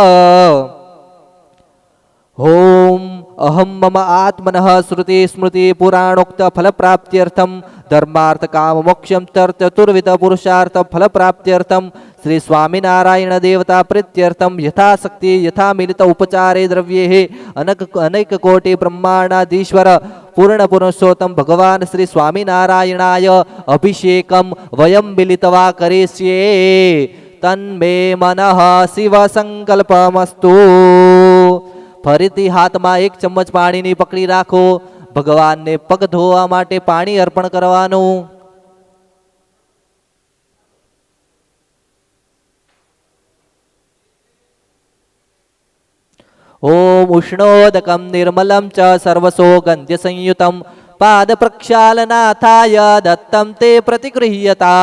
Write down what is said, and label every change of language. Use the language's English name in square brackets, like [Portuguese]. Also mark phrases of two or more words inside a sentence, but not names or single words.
[Sanskrit] ओम अहम मम आत्मनः श्रुति स्मृति पुराणोक्त फल प्राप्त्यर्थम धर्मार्थ काम मोक्षम चतुर्विध पुरुषार्थ फल प्राप्त्यर्थम श्री स्वामिनारायण देवता प्रीत्यर्थम यथाशक्ति यथा मिलित उपचारे द्रव्ये अनेक कोटि ब्रह्मांडाधीश्वर पूर्ण पुरुषोत्तम भगवान श्री स्वामिनारायणाय अभिषेकम वयम मिलित्वा करिष्ये तन्मे मनः शिव [Gujarati] संकल्पमस्तु ફરીથી હાથમાં એક ચમચ પાણીની પકડી રાખો ભગવાનને પગ ધોવા માટે પાણી અર્પણ કરવાનું. [Sanskrit] ઓમ ઉષ્ણોદકમ નિર્મલમ ચ સર્વસોગંધ્ય સંયુતમ પાદ પ્રક્ષાલનાથાય દત્તમ તે પ્રતિગૃહ્યતા.